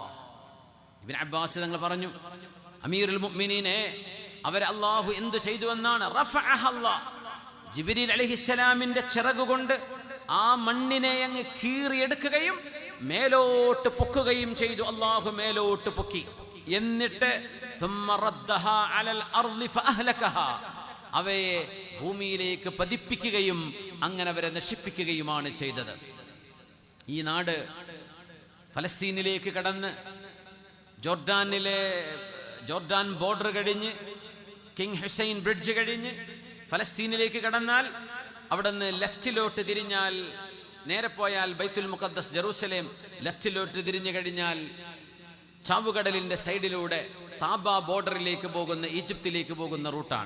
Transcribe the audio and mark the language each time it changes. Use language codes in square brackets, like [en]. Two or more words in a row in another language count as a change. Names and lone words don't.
[ml] ഇബ്നു അബ്ബാസ് തങ്ങൾ പറഞ്ഞു, അമീറുൽ മുഅ്മിനീനെ, അവരെ അല്ലാഹു എന്ത് ചെയ്തു എന്നാണ്? [ar] رفعه الله. [ml] ജിബ്രീൽ അലൈഹിസ്സലാമിന്റെ ചിറകുകൊണ്ട് ആ മണ്ണിനെ അങ്ങ് കീറിയെടുക്കുകയും മേലോട്ട് പൊക്കുകയും ചെയ്തു. അല്ലാഹു മേലോട്ട് പൊക്കി. എന്നിട്ട് [ar] ثم ردها على الارض فاهلكها. [ml] അവയെ ഭൂമിയിലേക്ക് പതിപ്പിക്കുകയും അങ്ങനെ അവരെ നശിപ്പിക്കുകയുമാണ് ചെയ്തത്. ഈ നാട് ഫലസ്തീനിലേക്ക് കടന്ന് ജോർഡാൻ ബോർഡർ കഴിഞ്ഞ് കിങ് ഹുസൈൻ ബ്രിഡ്ജ് കഴിഞ്ഞ് ഫലസ്തീനിലേക്ക് കടന്നാൽ അവിടെ നിന്ന് ലെഫ്റ്റിലോട്ട് തിരിഞ്ഞാൽ, നേരെ പോയാൽ ബൈത്തുൽ മുഖദ്ദസ് ജെറൂസലേം, ലെഫ്റ്റിലോട്ട് തിരിഞ്ഞു കഴിഞ്ഞാൽ ചാവുകടലിന്റെ സൈഡിലൂടെ താബ ബോർഡറിലേക്ക് പോകുന്ന, ഈജിപ്തിലേക്ക് പോകുന്ന റൂട്ടാണ്.